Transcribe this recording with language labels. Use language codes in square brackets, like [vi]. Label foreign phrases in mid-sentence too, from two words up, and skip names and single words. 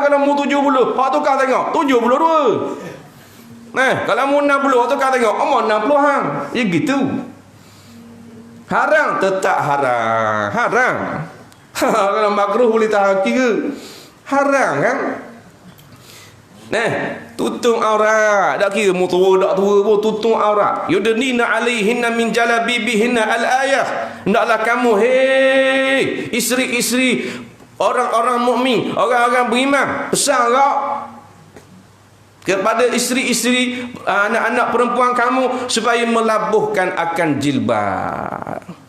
[ms] Kalau mu 70, hak tu kau tengok 72. Kalau mu 60 tu kau tengok mu 60 hang. Ya gitu. Haram tetap haram. Kalau makruh boleh tahan kira. Haram kan? Tutung aurat. Tak kira mu tua tak tua pun tutung aurat. [ar] يدنين عليهن من جلابيبهن الآية. [ms] Hendaklah kamu isteri-isteri orang-orang mukmin, orang-orang beriman, pesan kepada isteri-isteri anak-anak perempuan kamu supaya melabuhkan akan jilbab.